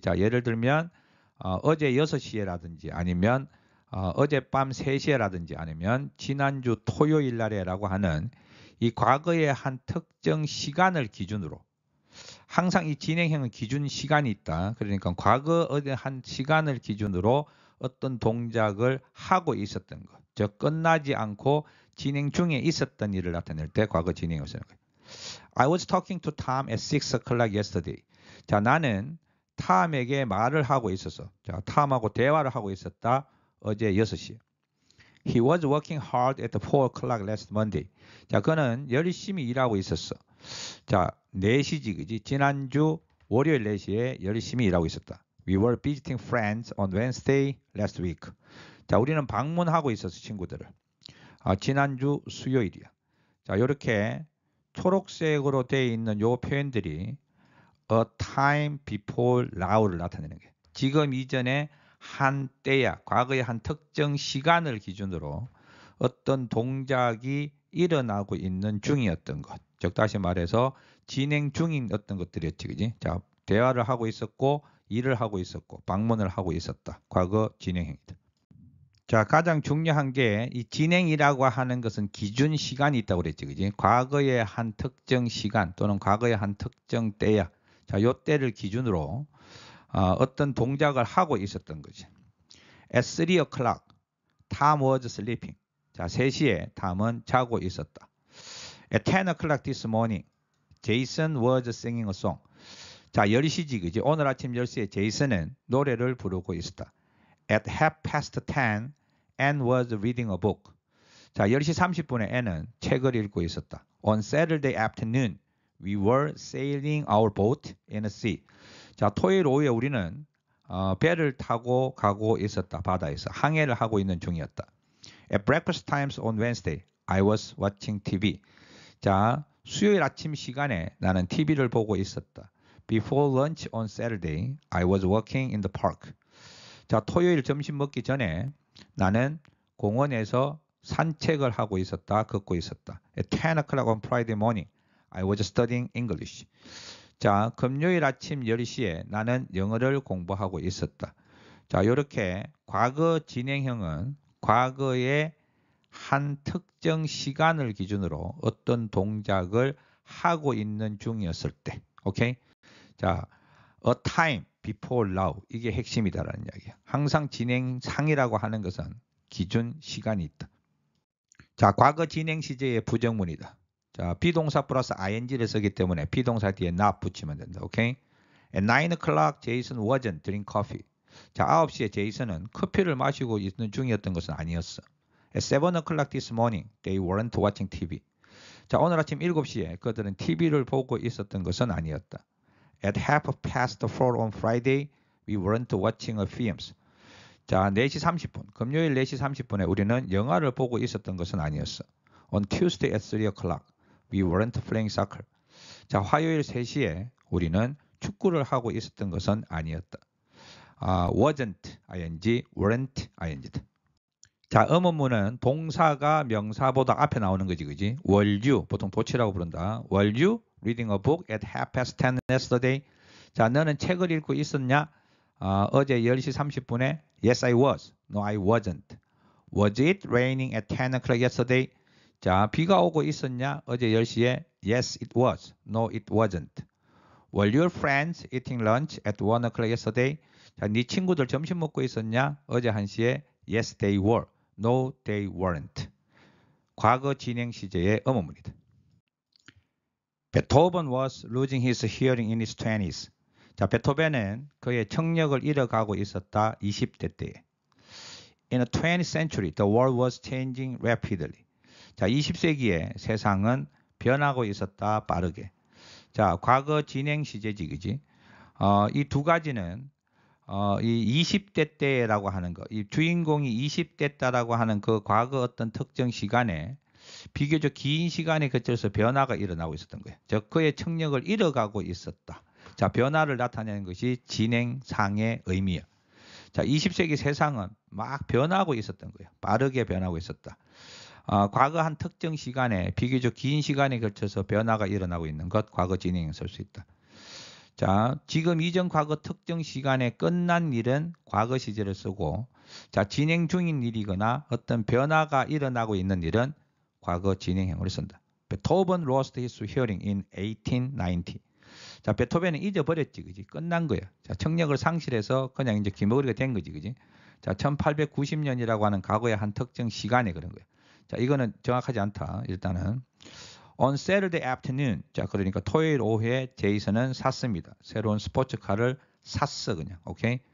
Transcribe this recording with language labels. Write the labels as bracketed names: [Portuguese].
[Korean] 자, 예를 들면 어제 6시에라든지 아니면 어젯밤 3시에라든지 아니면 지난주 토요일 날에라고 하는 이 과거의 한 특정 시간을 기준으로, 항상 이 진행형은 기준 시간이 있다. 그러니까 과거 어떤 한 시간을 기준으로 어떤 동작을 하고 있었던 것, 즉 끝나지 않고 진행 중에 있었던 일을 나타낼 때 과거 진행형을 쓰는 거예요. [English] I was talking to Tom at 6 o'clock yesterday. [Korean] 자, 나는 탐에게 말을 하고 있었어. 자, 탐하고 대화를 하고 있었다. 어제 6시에. [English] He was working hard at 4 o'clock last Monday. [Korean] 자, 그는 열심히 일하고 있었어. 자, 4시지, 그지? 지난주 월요일 4시에 열심히 일하고 있었다. [English] We were visiting friends on Wednesday last week. [Korean] 자, 우리는 방문하고 있었어, 친구들을. 지난주 수요일이야. 자, 이렇게 초록색으로 되어 있는 요 표현들이 [English] a time before now [Korean] 를 나타내는 거예요. 지금 이전에 한 때야, 과거의 한 특정 시간을 기준으로 어떤 동작이 일어나고 있는 중이었던 것. 즉 다시 말해서 진행 중인 어떤 것들이었지, 그지? 자, 대화를 하고 있었고, 일을 하고 있었고, 방문을 하고 있었다. 과거 진행형이다. 자, 가장 중요한 게 이 진행이라고 하는 것은 기준 시간이 있다고 그랬지, 그지? 과거의 한 특정 시간 또는 과거의 한 특정 때야. 자, 요 때를 기준으로 어떤 동작을 하고 있었던 거지. [English] At 3 o'clock, Tom was sleeping. [Korean] 자, 3시에 탐은 자고 있었다. [English] At 10 o'clock this morning, Jason was singing a song. [Korean] 자, 10시지, 그지? 오늘 아침 10시에 제이슨은 노래를 부르고 있었다. [English] At 10:30, Anne was reading a book. [Korean] 자, 10시 30분에 Anne은 책을 읽고 있었다. [English] On Saturday afternoon, we were sailing our boat in the sea. [Korean] 자, 토요일 오후에 우리는 배를 타고 가고 있었다. 바다에서 항해를 하고 있는 중이었다. [English] At breakfast times on Wednesday, I was watching TV. [Korean] 자, 수요일 아침 시간에 나는 TV를 보고 있었다. [English] Before lunch on Saturday, I was walking in the park. [Korean] 자, 토요일 점심 먹기 전에 나는 공원에서 산책을 하고 있었다. 걷고 있었다. [English] At 10 o'clock on Friday morning, I was studying English. [Korean] 자, 금요일 아침 10시에 나는 영어를 공부하고 있었다. 자, 이렇게 과거 진행형은 과거의 한 특정 시간을 기준으로 어떤 동작을 하고 있는 중이었을 때. [English] 오케이? 자, a time before now. [Korean] 이게 핵심이다라는 이야기야. 항상 진행상이라고 하는 것은 기준 시간이 있다. 자, 과거 진행 시제의 부정문이다. 자, 비동사 플러스 ing를 쓰기 때문에 비동사 뒤에 not 붙이면 된다. 오케이? [English] At 9 o'clock, Jason wasn't drinking coffee. [Korean] 자, 9시에 제이슨은 커피를 마시고 있는 중이었던 것은 아니었어. [English] At 7 o'clock this morning, they weren't watching TV. [Korean] 자, 오늘 아침 7시에 그들은 TV를 보고 있었던 것은 아니었다. [English] At 4:30 on Friday, we weren't watching a films. [Korean] 자, 4시 30분, 금요일 4시 30분에 우리는 영화를 보고 있었던 것은 아니었어. [English] On Tuesday at 3 o'clock, we weren't playing soccer. [Korean] 자, 화요일 3시에 우리는 축구를 하고 있었던 것은 아니었다. [English] wasn't, ing, weren't, ing다. [Korean] 자, 음원문은 동사가 명사보다 앞에 나오는 거지, 그지? [English] Were you, [Korean] 보통 도치라고 부른다. [English] Were you reading a book at 10:30 yesterday? [Korean] 자, 너는 책을 읽고 있었냐? 어제 10시 30분에 [English] Yes, I was. No, I wasn't. Was it raining at 10 o'clock yesterday? [Korean] 자, 비가 오고 있었냐? 어제 10시에 [English] Yes, it was. No, it wasn't. Were your friends eating lunch at 1 o'clock yesterday? [Korean] 자, 네 친구들 점심 먹고 있었냐? 어제 1시에 [English] Yes, they were. No, they weren't. [Korean] 과거 진행 시제의 음어문이다. [English] Beethoven was losing his hearing in his 20s. [Korean] 자, 베토벤은 그의 청력을 잃어가고 있었다. 20대 때에. [English] In the 20th century, the world was changing rapidly. [Korean] 자, 20세기에 세상은 변하고 있었다. 빠르게. 자, 과거 진행 시제지, 그지? 이 두 가지는 이 20대 때라고 하는 거, 이 주인공이 20대 때라고 하는 그 과거 어떤 특정 시간에 비교적 긴 시간에 거쳐서 변화가 일어나고 있었던 거예요. 즉 그의 청력을 잃어가고 있었다. 자, 변화를 나타내는 것이 진행상의 의미야. 자, 20세기 세상은 막 변하고 있었던 거예요. 빠르게 변하고 있었다. 과거 한 특정 시간에 비교적 긴 시간에 걸쳐서 변화가 일어나고 있는 것, 과거 진행에 쓸 수 있다. 자, 지금 이전 과거 특정 시간에 끝난 일은 과거 시제를 쓰고, 자, 진행 중인 일이거나 어떤 변화가 일어나고 있는 일은 과거 진행형을 쓴다. [English] Beethoven lost his hearing in 1890. [Korean] 자, 베토벤은 잊어버렸지, 그지? 끝난 거야. 자, 청력을 상실해서 그냥 이제 기머리가 된 거지, 그지? 자, 1890년이라고 하는 과거의 한 특정 시간에 그런 거야. 자, 이거는 정확하지 않다. 일단은. [English] On Saturday afternoon. [Korean] 자, 그러니까 토요일 오후에 제이슨은 샀습니다. 새로운 스포츠카를 샀어, 그냥. 오케이?